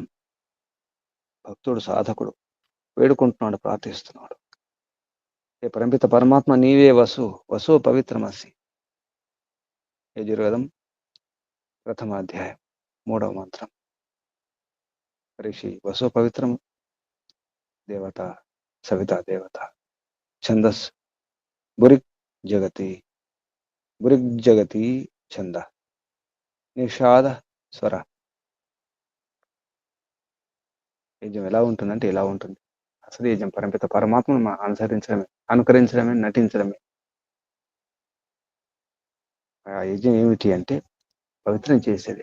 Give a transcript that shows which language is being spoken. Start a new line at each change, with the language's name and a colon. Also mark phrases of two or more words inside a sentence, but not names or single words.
Telugu: భక్తుడు, సాధకుడు వేడుకుంటున్నాడు, ప్రార్థిస్తున్నాడు. ఏ పరంపిత పరమాత్మ నీవే వసు,
Sanskrit: వసు పవిత్రమసి.
Telugu: యజుర్వేదం ప్రథమ అధ్యాయం 3వ మంత్రం.
Sanskrit: ऋषि वसो पवित्रम, देवता सविता देवता, छंदस बुरिक जगति, बुरिक जगति छंद, నిషాద స్వర.
Telugu: యజ్ఞం ఎలా ఉంటుందంటే ఎలా ఉంటుంది? అసలు యజ్ఞం పరమపిత పరమాత్మను అనుసరించడమే, అనుకరించడమే, నటించడమే. ఆ యజ్ఞం ఏమిటి అంటే పవిత్రం చేసేది.